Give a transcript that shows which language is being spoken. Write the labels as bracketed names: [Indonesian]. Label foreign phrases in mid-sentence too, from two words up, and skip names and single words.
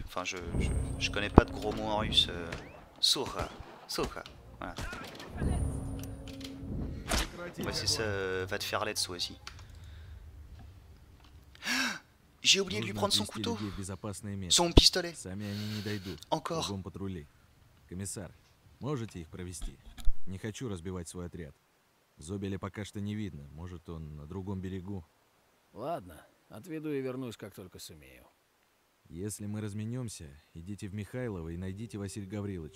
[French] Enfin, je connais pas de gros mots en russe. Soura. Voilà. Ouais, c'est ça. Va te faire l'aide, toi aussi. J'ai oublié de lui prendre son couteau. Son pistolet. Encore. [Russian] Комиссар, можете их провести? Не хочу разбивать свой отряд. Зобеля пока что не видно. Может, он на другом берегу. Ладно, отведу и вернусь, как только сумею. Если мы разменемся, идите в Михайлово и найдите Василия Гавриловича.